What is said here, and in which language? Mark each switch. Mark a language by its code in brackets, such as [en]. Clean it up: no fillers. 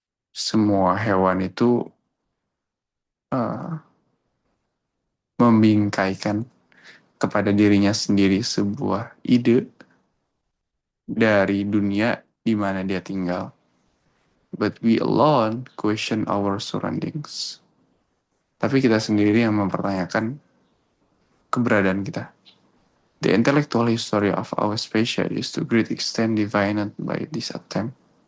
[id] Semua hewan itu uh, membingkaikan kepada dirinya sendiri sebuah ide dari dunia di mana dia tinggal. [en] But we alone question our surroundings. [id] Tapi kita sendiri yang mempertanyakan keberadaan kita. [en] The intellectual history of our species is to great extent defined by this attempt.